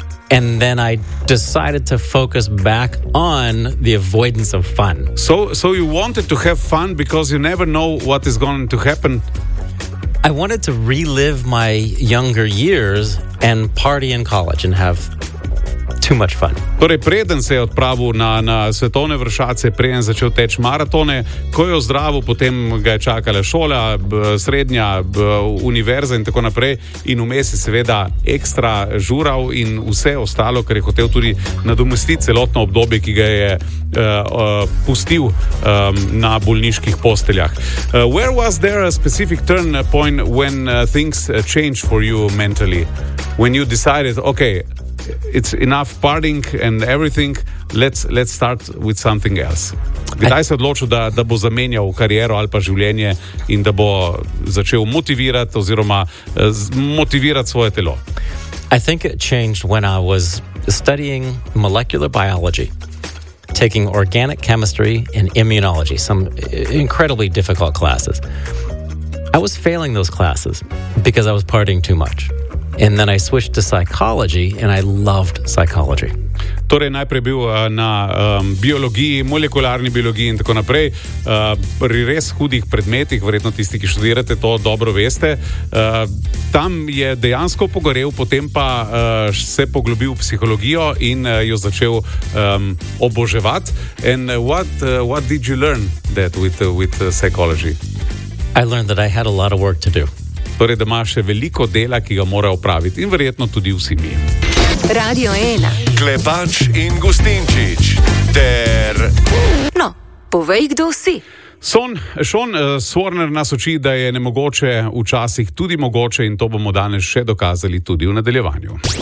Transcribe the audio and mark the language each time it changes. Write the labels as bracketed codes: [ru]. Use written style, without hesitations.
[en] And then I decided to focus back on the avoidance of fun. So you wanted to have fun because you never know what is going to happen? I wanted to relive my younger years and party in college and have too much fun. [sl] Torej, preden se je odpravil na svetovne vršace, preden začel teči maratone, ko je ozdravil, potem ga je čakala šola, srednja, univerza in tako naprej. In vmes je seveda ekstra žural in vse ostalo, ker je hotel tudi nadomestiti celotno obdobje, ki ga je pustil na bolniških posteljah. [en] Where was there a specific turn point when things changed for you mentally? When you decided, okay, it's enough partying and everything, let's start with something else. [sl] Kdaj se odločil, da bo zamenjal kariero ali pa življenje in da bo začel motivirati oziroma motivirati svoje telo? [en] I think it changed when I was studying molecular biology, taking organic chemistry and immunology, some incredibly difficult classes. I was failing those classes because I was partying too much. And then I switched to psychology and I loved psychology. [sl] Torej, najprej bil na biologiji, molekularni biologiji in tako naprej, pri res hudih predmetih, verjetno tisti, ki študirate to, dobro veste. Tam je dejansko pogorel, potem pa se poglobil v psihologijo in jo začel oboževati. [en] And what did you learn that with psychology? I learned that I had a lot of work to do. [sl] Torej, da ima še veliko dela, ki ga mora opraviti in verjetno tudi vsi mi. Radio 1. Klepač in Gustinčič ter... No, povej, kdo si. Sean Swarner nas uči, da je nemogoče včasih tudi mogoče in to bomo danes še dokazali tudi v nadaljevanju.